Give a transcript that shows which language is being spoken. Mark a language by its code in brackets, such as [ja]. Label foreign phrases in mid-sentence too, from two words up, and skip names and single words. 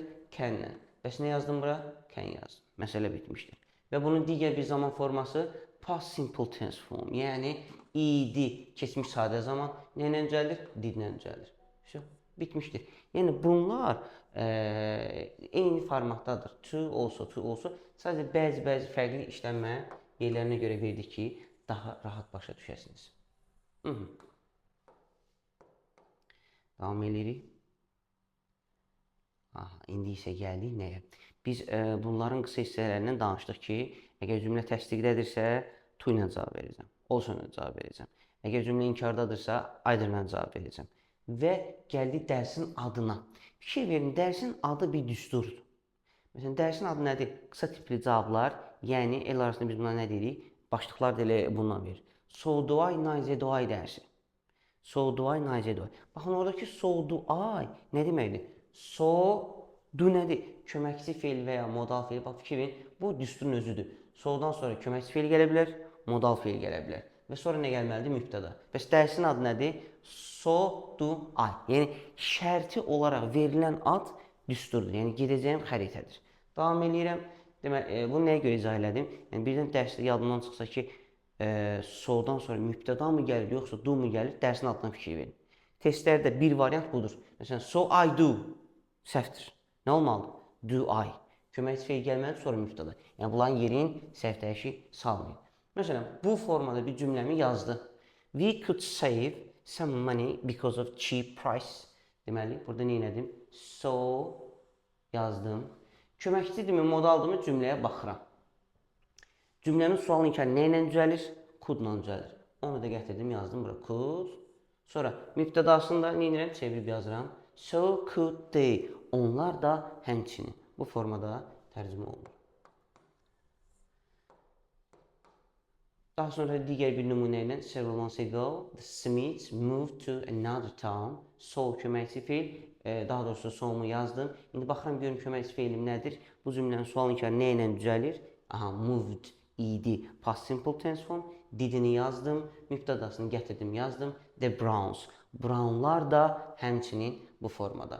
[az] Can-lə. Bəs nə yazdım bura? Can yazdım. Məsələ bitmişdir. Və bunun digər bir zaman forması [en] past simple tense form. [az] Yəni, idi, keçmiş sadə zaman nə ilə düzəlir? Did-lə düzəlir. Bitmişdir. Yəni, bunlar eyni formatdadır. [en] To, also. [az] Sadəcə bəzi fərqli işlənmə yerlərinə görə verdik ki, daha rahat başa düşəsiniz. Davam edirik. İndi isə gəldik nəyə? Biz bunların qısa hissələrindən danışdıq ki, əgər cümlə təsdiqdədirsə, to ilə cavab verəcəm. Also ilə cavab verəcəm. Əgər cümlə inkardadırsa, either ilə cavab verəcəm. Və gəldik dərsin adına. Fikir verin, dərsin adı bir düsturdur. Məsələn, dərsin adı nədir? Qısa tipli cavablar, yəni el arasında biz buna nə deyirik? Başlıqlar da elə bundan verir. [en] So do I, nice do I dərsi. So do I, nice do I. Baxın, oradakı so do I nə deməkdir? So do [az] nədir? Köməkçi feil və ya modal feil. Bax, fikir verin, bu düsturun özüdür. So'dan sonra köməkçi feil gələ bilər, modal feil gələ bilər. Və sonra nə gəlməlidir? Mübtəda. Bəs dərsin adı nədir? [en] So do I. [az] Yəni, şərti olaraq verilən ad düsturdur. Yəni, gedəcəyim xəritədir. Davam edirəm. Deməli, bunu nəyə görə izah elədim? Yəni, birdən dərsdə yadımdan çıxsa ki, so'dan sonra mübtəda mı gəlir, yoxsa do mu gəlir? Dərsin adına fikir verin. Testlərdə bir variant budur. Məsələn, [en] so I do. [az] Səhvdir. Nə olmalıdır? [en] Do I. [az] Köməkçi feil gəlməlidir, sonra mübtəda. Yəni, bunların yerin səhv dəyişik salmayın. Məsələn, bu formada bir cümləmi yazdı. [en] We could save some money because of cheap price. [az] Deməli, burada nə elədim? So yazdım. Köməkçidirmi, modaldırmı cümləyə baxıram. Cümlənin sualın ikən nə ilə düzəlir? Could-la düzəlir. Onu da gətirdim, yazdım bura. Could. Sonra mübtədasında nə edirəm? Çevirib yazıram. [en] So could they. [az] Onlar da həmçinin. Bu formada tərcümə olunur. Daha sonra digər bir nümunə ilə [en] several months ago, the Smiths moved to another town. [az] So köməkçi feil, daha doğrusu so'mu yazdım. İndi baxıram görüm köməkçi feilim nədir? Bu cümlənin sualın ikən nə ilə düzəlir? Aha, moved idi. [en] Past simple tense form. [az] Didini yazdım. Mübtədasını gətirdim, yazdım. The Browns. Brownlar da həmçinin bu formada.